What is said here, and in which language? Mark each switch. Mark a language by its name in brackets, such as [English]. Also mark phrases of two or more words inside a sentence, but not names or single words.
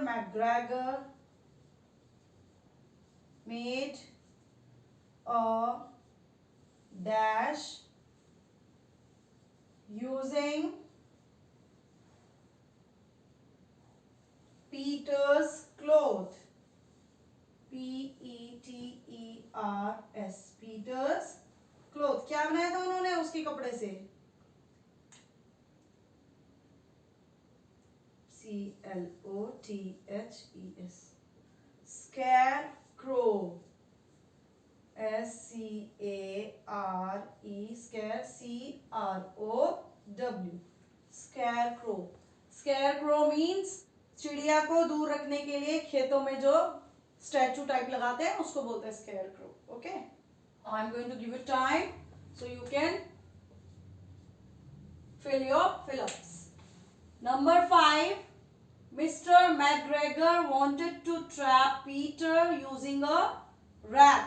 [English] McGregor made a dash using Peter's cloth. P-E-T-E-R-S, Peter's cloth. [Hindi] क्या बनाया था उन्होंने उसके कपड़े से? [English] C-L-O-T-H-E-S, scarecrow. S-C-A-R-E, scare, C-R-O-W, scarecrow. Scarecrow means [Hindi] चिड़िया को दूर रखने के लिए खेतों में जो [English] statue type [Hindi] लगाते हैं उसको बोलते हैं scarecrow. [English] Okay, I am going to give you time so you can fill your fill-ups. Number 5, Mr. McGregor wanted to trap Peter using a rack.